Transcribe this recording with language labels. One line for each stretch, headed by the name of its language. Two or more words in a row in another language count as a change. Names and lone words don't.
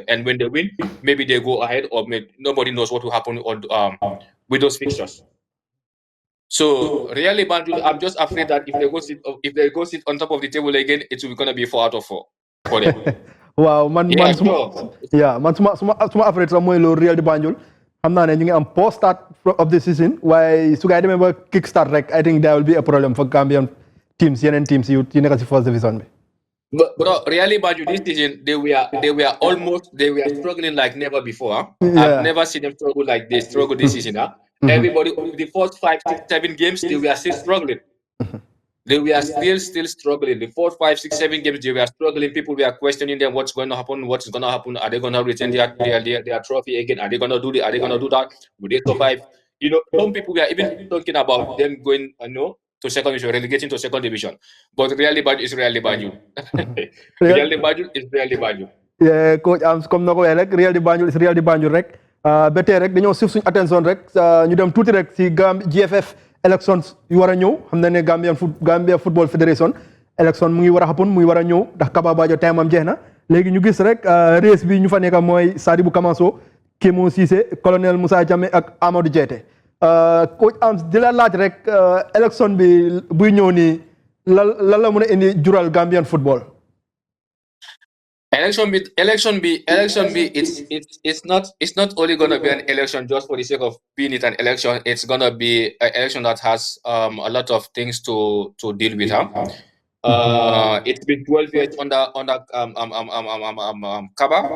English: And when they win, maybe they go ahead, or nobody knows what will happen with those fixtures. So really, Banjul, I'm just afraid that if they go sit on top of the table again, it's gonna be 4 out of 4 for them.
Wolof: Wow, man suma afraid sax mooy loolu Real de Banjul xam naa ne ñu ngi am
English: post start of the season
Wolof: waaye su gaa yi demee ba
English: kick start
Wolof: rek
English: I think there will be a problem for Gambian teams
Wolof: yeneen teams yu nekk si
English: first division
Wolof: bi.
English: But really, Banjul, this season they were struggling like never before. I've never seen them struggle like they struggle this season. Everybody, the first 5, 6, 7 games, they were still struggling. They were still struggling. The 4, 5, 6, 7 games, they were struggling. People were questioning them, what's going to happen? What's going to happen? Are they going to retain their trophy again? Are they going to do Are they going to do that? Will they survive? Some people were even talking about them going, to second division, relegating to second division. But really, Banjul is really Banjul. Really, Banjul is really Banjul.
Wolof: Yeah, coach Arms comme na ko waxee rek Real de Banjul is Real de Banjul rek ba tey rek dañoo suuf suñu attention rek ñu dem tuuti rek si GFF elections yu war a ñëw xam na ne Gambia Football Federation election mu ngi war a happen mu ngi war a ñëw ndax Kaba Bajo time am jeex na léegi ñu gis rek race bi ñu fa nekk mooy Sadibou Kamaso Kémo Cissé colonel Moussa Jammeh ak Amadou Diété coach Arms di la laaj rek election bi buy ñëw nii lan la mën a indi jural
English: Gambian football. Election be it's not only gonna be an election just for the sake of being it an election. It's gonna be an election that has a lot of things to deal with. It's been 12 years under Kaba.